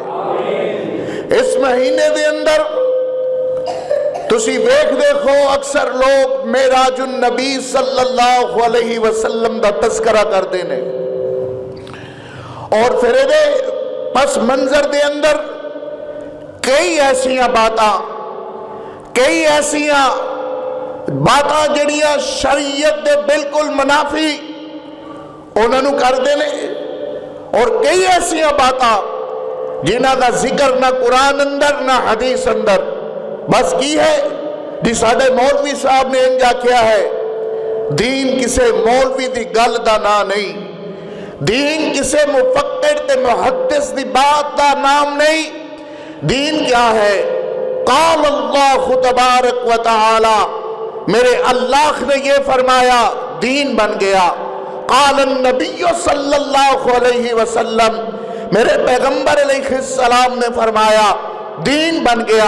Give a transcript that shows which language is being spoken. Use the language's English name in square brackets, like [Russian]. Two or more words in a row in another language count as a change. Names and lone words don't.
[Punjabi] اس مہینے دے اندر تسی ویکھ دیکھو اکثر لوگ معراج النبی [Arabic] صلی اللہ علیہ وسلم [Punjabi] دا تذکرہ کر دینے اور پھر دے پس منظر دے اندر کئی ایسیاں باتاں, کئی ایسیاں باتاں جڑیاں شریعت دے بالکل منافی انہوں نے کر دینے، اور کئی ایسیاں باتاں جنہاں دا ذکر نہ قرآن اندر نہ حدیث اندر، بس کی ہے جی ساڈے مولوی صاحب نے انجا کیا ہے۔ دین کسے مولوی دی گل دا نا نہیں، دین کسے مفکر تے محدث دی بات دا نام نہیں، دین کیا ہے؟ [Arabic] قال اللہ تبارک و تعالی، [Urdu] میرے اللہ نے یہ فرمایا، دین بن گیا۔ [Arabic] قال النبی صلی اللہ علیہ وسلم، [Urdu] میرے پیغمبر علیہ السلام نے فرمایا، دین بن گیا۔